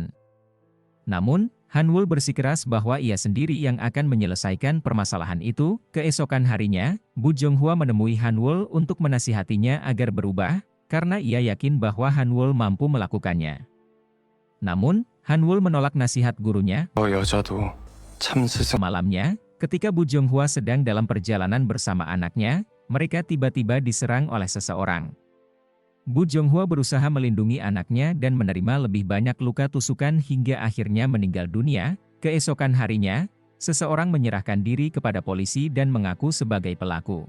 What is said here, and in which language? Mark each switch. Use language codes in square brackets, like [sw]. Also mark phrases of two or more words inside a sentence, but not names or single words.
[id] Namun, Hanwol bersikeras bahwa ia sendiri yang akan menyelesaikan permasalahan itu. Keesokan harinya, Bu Jonghwa menemui Hanwol untuk menasihatinya agar berubah, karena ia yakin bahwa Hanwol mampu melakukannya. Namun, Hanwol menolak nasihat gurunya. [ko] 여자도 참 스승. [id] Malamnya, ketika Bu Jonghwa sedang dalam perjalanan bersama anaknya, mereka tiba-tiba diserang oleh seseorang. Bu Jonghwa berusaha melindungi anaknya dan menerima lebih banyak luka tusukan hingga akhirnya meninggal dunia. Keesokan harinya, seseorang menyerahkan diri kepada polisi dan mengaku sebagai pelaku.